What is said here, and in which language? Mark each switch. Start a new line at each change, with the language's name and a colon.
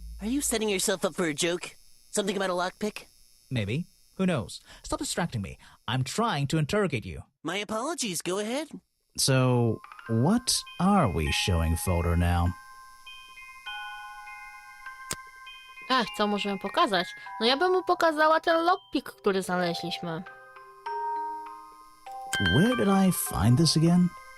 English: Are you setting yourself up for a joke? Something about a lockpick? Maybe. Who knows? Stop distracting me. I'm trying to interrogate you. My apologies, go ahead. So, what are we showing Folder now?
Polish: Ach, co możemy pokazać? No ja bym mu pokazała ten lockpick, który znaleźliśmy.
English: Where did I find this again?